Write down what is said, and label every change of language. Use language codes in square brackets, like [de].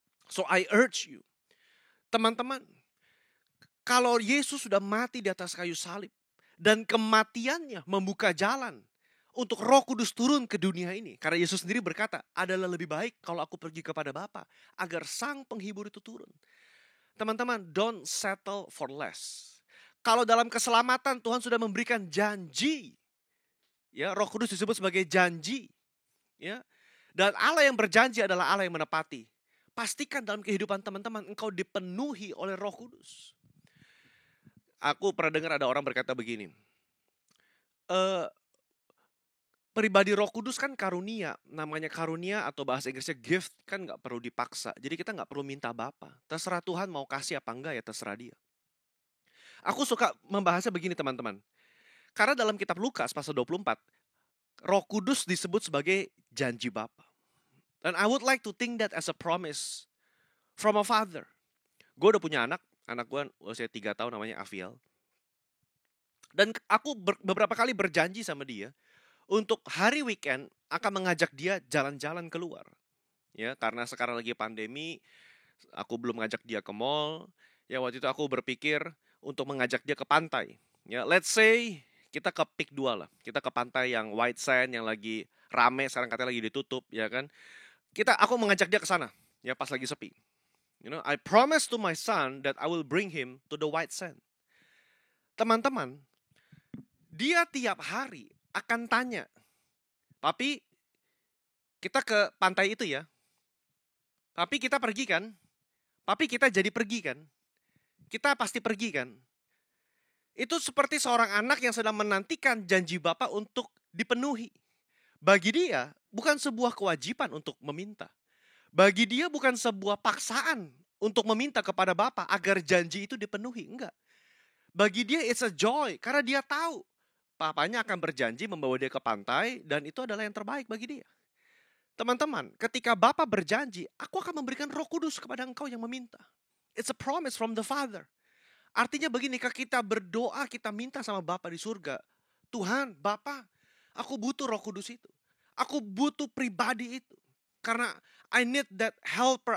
[en] So I urge you, [id] teman-teman, kalau Yesus sudah mati di atas kayu salib dan kematiannya membuka jalan untuk Roh Kudus turun ke dunia ini. Karena Yesus sendiri berkata, adalah lebih baik kalau aku pergi kepada Bapa agar Sang Penghibur itu turun. Teman-teman, [en] don't settle for less. [id] Kalau dalam keselamatan Tuhan sudah memberikan janji, ya Roh Kudus disebut sebagai janji, ya. Dan Allah yang berjanji adalah Allah yang menepati. Pastikan dalam kehidupan teman-teman engkau dipenuhi oleh Roh Kudus. Aku pernah dengar ada orang berkata begini. Pribadi Roh Kudus kan karunia. Namanya karunia atau bahasa Inggrisnya gift kan gak perlu dipaksa. Jadi kita gak perlu minta Bapa. Terserah Tuhan mau kasih apa enggak ya terserah dia. Aku suka membahasnya begini teman-teman. Karena dalam kitab Lukas pasal 24. Roh Kudus disebut sebagai janji Bapa. [en] And I would like to think that as a promise from a father. [id] Gue udah punya anak gue usia 3 tahun namanya Afiel. Dan aku beberapa kali berjanji sama dia untuk hari weekend akan mengajak dia jalan-jalan keluar. Ya, karena sekarang lagi pandemi, aku belum ngajak dia ke mall. Ya, waktu itu aku berpikir untuk mengajak dia ke pantai. Ya, [en] let's say [id] kita ke Peak 2 lah. Kita ke pantai yang white sand yang lagi rame, sekarang katanya lagi ditutup, ya kan? Aku mengajak dia ke sana, ya pas lagi sepi. [en] I promise to my son that I will bring him to the white sand. [id] Teman-teman, dia tiap hari akan tanya, "Papi, kita ke pantai itu ya? Papi kita pergi kan? Papi kita jadi pergi kan? Kita pasti pergi kan?" Itu seperti seorang anak yang sedang menantikan janji Bapa untuk dipenuhi. Bagi dia, bukan sebuah kewajiban untuk meminta. Bagi dia bukan sebuah paksaan untuk meminta kepada Bapa agar janji itu dipenuhi. Enggak. Bagi dia [en] it's a joy. [id] Karena dia tahu papanya akan berjanji membawa dia ke pantai dan itu adalah yang terbaik bagi dia. Teman-teman, ketika Bapa berjanji, aku akan memberikan Roh Kudus kepada engkau yang meminta. [en] It's a promise from the Father. [id] Artinya begini, ketika kita berdoa, kita minta sama Bapa di surga. Tuhan, Bapa, aku butuh Roh Kudus itu. Aku butuh pribadi itu. Karena [en] I need that helper.